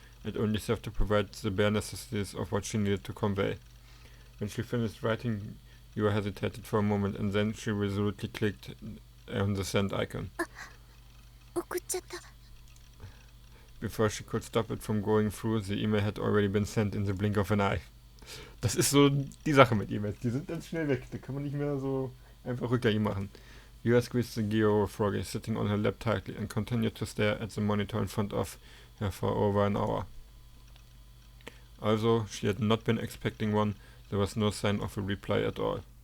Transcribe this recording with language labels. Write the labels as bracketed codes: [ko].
[en] It only served to provide the bare necessities of what she needed to convey. When she finished writing, Yua hesitated for a moment, and then she resolutely clicked on the send icon. Before she could stop it from going through, the email had already been sent in the blink of an eye. [de] Das ist so die Sache mit E-Mails. Die sind ganz schnell weg. Da kann man nicht mehr so einfach rückgängig machen. [en] Yua squeezed the Geo froggy sitting on her lap tightly and continued to stare at the monitor in front of her for over an hour. Although she had not been expecting one, there was no sign of a reply at all.